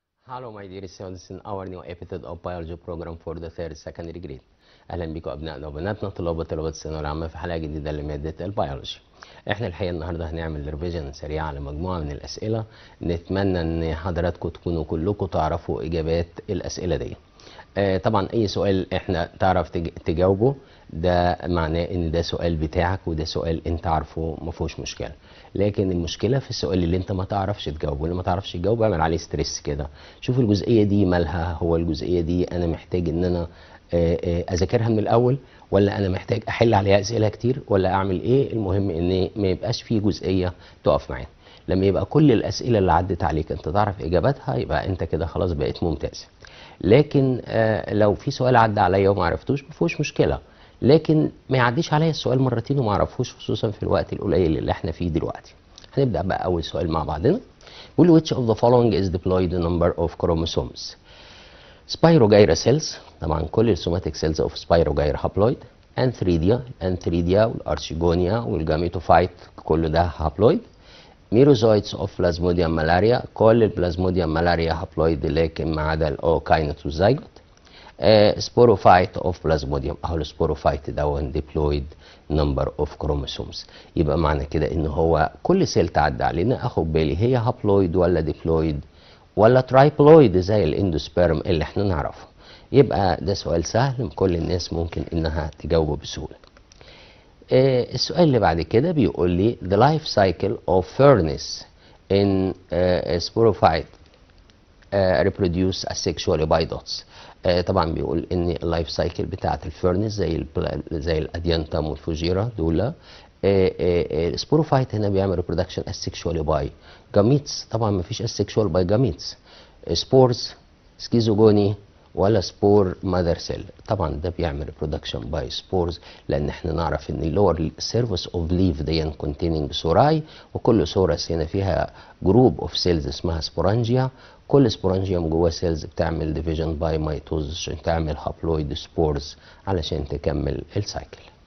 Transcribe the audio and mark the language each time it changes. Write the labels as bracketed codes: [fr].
[en] Hello my dear students in our new episode of biology program for the third secondary grade. [ar] اهلا بكم ابنائنا وبناتنا طلاب وطالبات الثانويه العامه في حلقه جديده لماده البيولوجي. احنا الحقيقه النهارده هنعمل ريفيجن سريع على مجموعه من الاسئله، نتمنى ان حضراتكم تكونوا كلكم تعرفوا اجابات الاسئله دي. طبعا اي سؤال احنا تعرف تجاوبه ده معناه ان ده سؤال بتاعك وده سؤال انت عارفه ما فيهوش مشكله، لكن المشكله في السؤال اللي انت ما تعرفش تجاوبه، اللي ما تعرفش تجاوبه اعمل عليه ستريس كده، شوف الجزئيه دي مالها، هو الجزئيه دي انا محتاج ان انا اذاكرها من الاول ولا انا محتاج احل عليها اسئله كتير ولا اعمل ايه. المهم ان ما يبقاش في جزئيه تقف معانا. لما يبقى كل الاسئله اللي عدت عليك انت تعرف اجاباتها يبقى انت كده خلاص بقيت ممتاز. لكن لو في سؤال عدى عليا وما عرفتوش ما فيهوش مشكله، لكن ما يعديش عليا السؤال مرتين وما اعرفوش، خصوصا في الوقت القليل اللي احنا فيه دلوقتي. هنبدا بقى اول سؤال مع بعضنا. بيقول [en] which of the following is deployed number of chromosomes. [ar] Spirogyra cells، طبعا كل السوماتيك سيلز اوف سبايروجايرا هابلويد. انثريديا والارشيجونيا والجاميتوفايت كل ده هابلويد. ميروزويتس اوف بلازموديوم ملاريا، كل البلازموديوم ملاريا هابلويد لكن ما عدا الاوكاينت والزيجوت. سبوروفايت اوف بلازموديوم، اهو السبوروفايت ده ديبلويد نمبر اوف كروموسومز. يبقى معنى كده ان هو كل سيل تعدى علينا اخد بالي هي هابلويد ولا ديبلويد ولا ترايبلويد زي الاندوسبيرم اللي احنا نعرفه. يبقى ده سؤال سهل كل الناس ممكن انها تجاوبه بسهوله. السؤال اللي بعد كده بيقول لي [en] the life cycle of furnace in sporophyte reproduce asexually by dots. [ar] طبعا بيقول ان اللايف سايكل بتاعت الفيرنس زي الاديانتم والفوجيرا دول. السبوروفايت هنا بيعمل ريبرودكشن [en] asexually by [ar] جاميتس، طبعا ما فيش asexual by جاميتس. سبورز، سكيزوجوني ولا سبور ماذر سيل، طبعا ده بيعمل ريبرودكشن باي سبورز، لان احنا نعرف ان اللور سيرفيس اوف ليف دي كونتيننج سوراي، وكل سورس هنا فيها جروب اوف سيلز اسمها سبورانجيا، كل سبورانجيوم جوه سيلز بتعمل ديفيجن باي ميتوز عشان تعمل هابلويد سبورز علشان تكمل السايكل.